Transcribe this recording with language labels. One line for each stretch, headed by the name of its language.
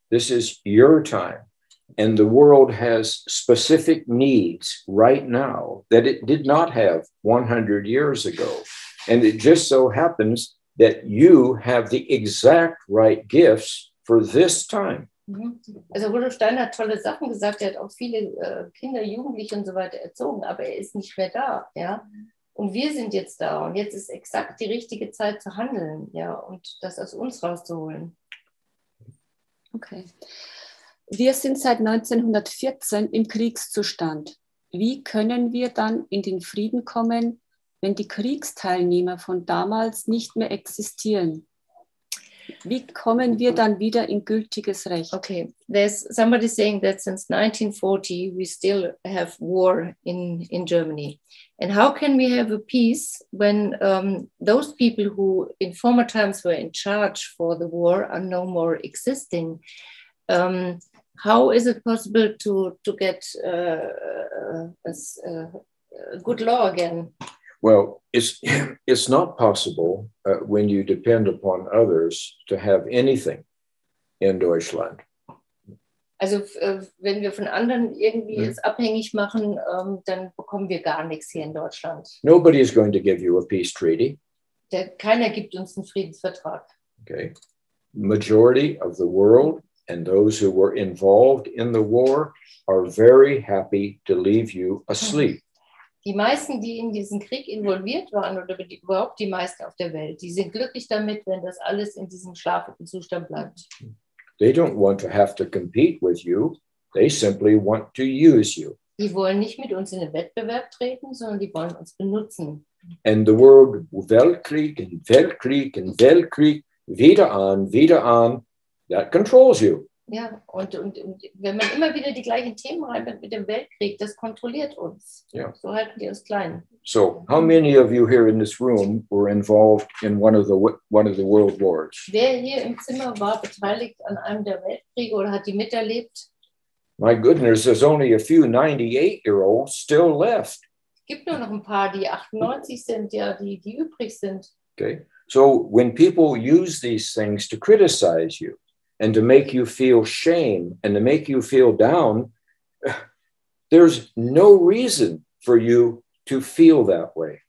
English: This is your time. And the world has specific needs right now that it did not have 100 years ago. And it just so happens that you have the exact right gifts for this time.
German: Also Rudolf Steiner hat tolle Sachen gesagt. Er hat auch viele Kinder, Jugendliche und so weiter erzogen, aber er ist nicht mehr da. Ja? Und wir sind jetzt da. Und jetzt ist exakt die richtige Zeit zu handeln, ja, und das aus uns rauszuholen. Okay. Wir sind seit 1914 im Kriegszustand. Wie können wir dann in den Frieden kommen, wenn die Kriegsteilnehmer von damals nicht mehr existieren? Wie kommen wir dann wieder in gültiges Recht?
English: Okay, there's somebody saying that since 1940 we still have war in Germany. And how can we have a peace when those people who in former times were in charge for the war are no more existing? How is it possible to get a good law again? Well, it's not possible when you depend upon others to have anything in Deutschland.
German: Also wenn wir von anderen irgendwie es abhängig machen, dann bekommen wir gar nichts hier in Deutschland.
English: Nobody is going to give you a peace treaty.
German: Keiner gibt uns einen Friedensvertrag. Okay.
English: Majority of the world and those who were involved in the war are very happy to leave you asleep.
German: Die meisten, die in diesen Krieg involviert waren, oder überhaupt die meisten auf der Welt, die sind glücklich damit, wenn das alles in diesem schlafenden Zustand bleibt.
English: They don't want to have to compete with you. They simply want to use you.
German: Die wollen nicht mit uns in den Wettbewerb treten, sondern die wollen uns benutzen.
English: And the word Weltkrieg and Weltkrieg and Weltkrieg,
German: wieder an,
English: that controls you.
German: Ja, und wenn man immer wieder die gleichen Themen reinbringt mit dem Weltkrieg, das kontrolliert uns.
English: Yeah.
German: So halten die uns klein.
English: So, how many of you here in this room were involved in one of the world wars?
German: Wer hier im Zimmer war beteiligt an einem der Weltkriege oder hat die miterlebt?
English: My goodness, there's only a few 98-year-olds still left.
German: Es gibt nur noch ein paar, die 98 sind, ja, die übrig sind.
English: Okay, so when people use these things to criticize you and to make you feel shame and to make you feel down, there's no reason for you to feel that way.